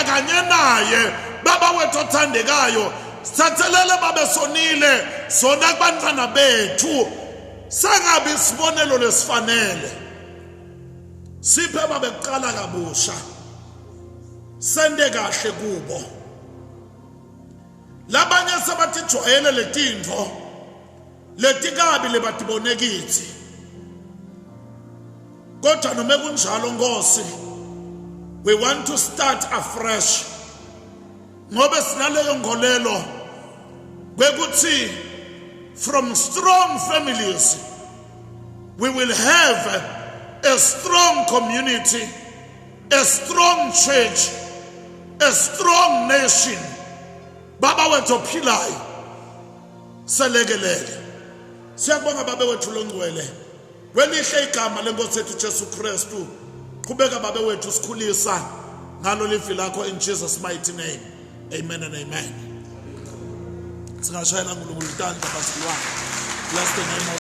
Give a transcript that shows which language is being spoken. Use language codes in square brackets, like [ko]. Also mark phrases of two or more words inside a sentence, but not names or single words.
[ss] kanye naye baba wethu othandekayo sithathelele babe sonile sona kubantwana bethu sangabi isibonelo lesifanele siphe babe kuqala kabusha sende kahle kubo labanye sabathi jwayele letintfo letikabi lebatibone kithi kodwa noma kunjalo Nkosi [en] we want to start afresh [ss] ngoba sinaleyo ngolelo kwekuthi [en] from strong families we will have a strong community, a strong church, a strong nation. [ss] Baba wethu ophilayo selekelele siyabonga baba wethu longcwele welihle igama lenkosi yethu Jesu Kristu qhubeka baba wethu sikhulisa ngalo livi lakho [en] in Jesus mighty name, amen and amen. [ss] Singashayela uNkulunkulu intando basiwa. [en] Bless the name of